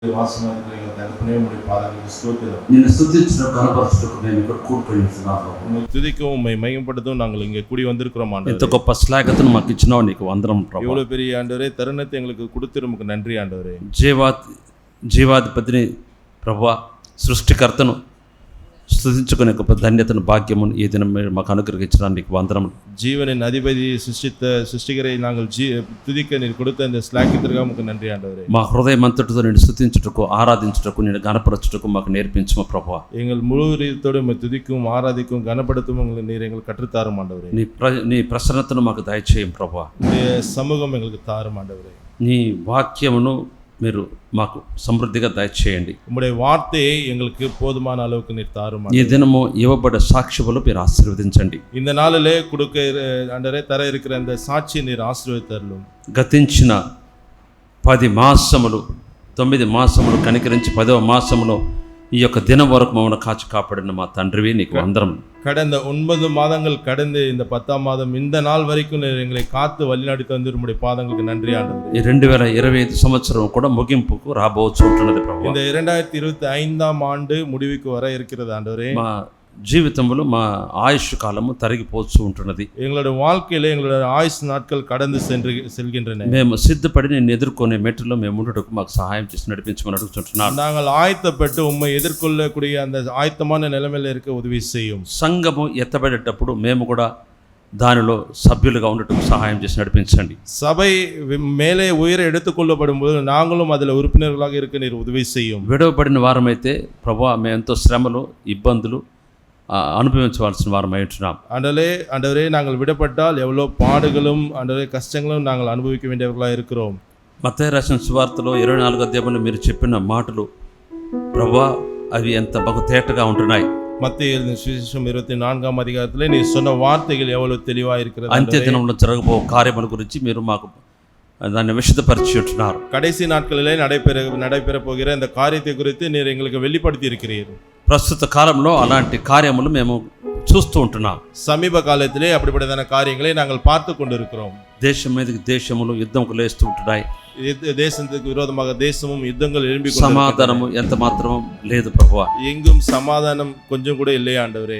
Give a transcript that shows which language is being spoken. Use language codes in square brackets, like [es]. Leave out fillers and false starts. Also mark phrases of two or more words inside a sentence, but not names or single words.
[te] నిన్ను స్తుతించడం కనపరచడం మేము ఇక్కడ కూడుకొని ఉంటున్నాము. [ta] துதிக்கவும் மையப்படுத்தவும் நாங்கள் இங்கே கூடி வந்திருக்கிறோம் [te] ఇంత [ta] ஆண்டவரே. [te] గొప్ప శ్లాఘతను మాకు ఇచ్చినావు, నీకు వందనం ప్రభు. [ta] எவ்வளவு பெரிய ஆண்டவரே தருணத்தை எங்களுக்கு கொடுத்து நமக்கு நன்றி ஆண்டவரே. [te] జీవాధిపతిని ప్రభువా, సృష్టికర్తను స్తుతించుకునే గొప్ప ధన్యతను భాగ్యమును ఈ దినం మీరు మాకు అనుగ్రహించడానికి నీకు వందనం. [ta] ஜீவனின் அதிபதி சிருஷ்டிகரை நாங்கள் துதிக்க நீர் கொடுத்த இந்த ஸ்லாக்கியத்திற்காக நமக்கு நன்றி ஆண்டவரே. [te] మా హృదయం అంతటితో నేను స్తుతించుటకు, ఆరాధించుటకు, నేను గణపరచుటకు మాకు నేర్పించుము ప్రభువా. [ta] எங்கள் முழு இதயத்தோடு துதிக்கும், ஆராதிக்கும், கனப்படுத்தும் நீர் எங்களுக்கு கற்றுத்தாரும் ஆண்டவரே. [te] నీ ప్రసన్నతను మాకు దయచేయం ప్రభువా. [ta] சமூகம் எங்களுக்கு தாரும் ஆண்டவரே. [te] నీ వాక్యమును మీరు మాకు సమృద్ధిగా దయచేయండి. [ta] உம்முடைய வார்த்தையை எங்களுக்கு போதுமான அளவுக்கு நீர் தாரும். [te] ఈ దినము ఇవ్వబడ్డ సాక్ష్యములు మీరు ఆశీర్వదించండి. [ta] இந்த நாளிலே கொடுக்க ஆண்டவரே தர இருக்கிற அந்த சாட்சி நீர் ஆசீர்வதித்தருளும். [te] గతించిన 10 మాసములు 9 మాసములు కనికరించి 10వ మాసములో ఈ యొక్క దినం వరకు మమ్మల్ని కాచి కాపాడిన మా తండ్రివి నీకు వందనం. [ta] கடந்த 9 மாதங்கள் கடந்து இந்த 10ஆம் மாதம் இந்த நாள் வரைக்கும் எங்களை காத்து வழிநடத்தி வந்து உம்முடைய பாதங்களுக்கு நன்றி ஆண்டவரே. [te] ఈ 2025 సంవత్సరం కూడా ముగింపుకు రాబోతు ఉంటున్నది ప్రభువా. [ta] இந்த 2025ஆம் ஆண்டு முடிவுக்கு வர இருக்கிறது ஆண்டவரே. [te] మా జీవితంలో మా ఆయుష్ కాలము తరిగిపోతూ ఉంటున్నది. [ta] எங்களுடைய வாழ்க்கையில எங்களுடைய ஆயுஷ் நாட்கள் கடந்து செல்கின்றன. [te] మేము సిద్ధపడి నేను ఎదుర్కొనే మెట్టులో మేము ఉండటకు మాకు సహాయం చేసి నడిపించమని అడుగుతున్నాను. [ta] நாங்கள் ஆயத்தப்பட்டு உம்மை எதிர்கொள்ளக்கூடிய அந்த ஆயத்தமான நிலைமையில இருக்க உதவி செய்யும். [te] సంఘము ఎత్తబడేటప్పుడు మేము కూడా దానిలో సభ్యులుగా ఉండటకు సహాయం చేసి నడిపించండి. [ta] சபை மேலே உயர எடுத்துக்கொள்ளப்படும் போது நாங்களும் அதில் உறுப்பினர்களாக இருக்க நீர் உதவி செய்யும். [te] విడవబడిన వారమైతే ప్రభువా మేము ఎంతో శ్రమలు ఇబ్బందులు అనుభవించవలసిన వారం ఉంటున్నాం. [ta] ஆண்டவரே நாங்கள் விடப்பட்டால் எவ்வளோ பாடுகளும் ஆண்டவரே கஷ்டங்களும் நாங்கள் அனுபவிக்க வேண்டியவர்களாக இருக்கிறோம். [te] మత్తయి రాసిన సువార్తలో 24వ అధ్యాయంలో మీరు చెప్పిన మాటలు ప్రభువా అవి ఎంత బహు తేటగా ఉంటున్నాయి. [ta] மத்திய சுவிசேஷம் 24ஆம் அதிகாரத்திலே நீ சொன்ன வார்த்தைகள் எவ்வளவு தெளிவாக இருக்கிறது. [te] అంత్య దినంలో జరగబో కార్యముల గురించి మీరు మాకు దాన్ని విశదపరిచి ఉంటున్నారు. [ta] கடைசி நாட்களிலே நடைபெற போகிற இந்த காரியத்தை குறித்து நீர் எங்களுக்கு வெளிப்படுத்தி இருக்கிறீர். [te] ప్రస్తుత కాలంలో అలాంటి కార్యములు మేము చూస్తూ ఉంటున్నాం. [ta] సమీప కాలத்திலே அப்படிப்பட்டதான காரியங்களை நாங்கள் பார்த்து கொண்டிருக்கிறோம். [te] దేశం మీదకి దేశములు యుద్ధములు లేస్తూ ఉంటున్నాయి. [ta] தேசத்துக்கு விரோதமாக தேசமும் யுத்தங்கள் எழும்பி [te] సమాధానము ఎంత మాత్రం లేదు ప్రభువా. [ta] எங்கும் சமாதானம் கொஞ்சம் கூட இல்லையா ஆண்டவரே.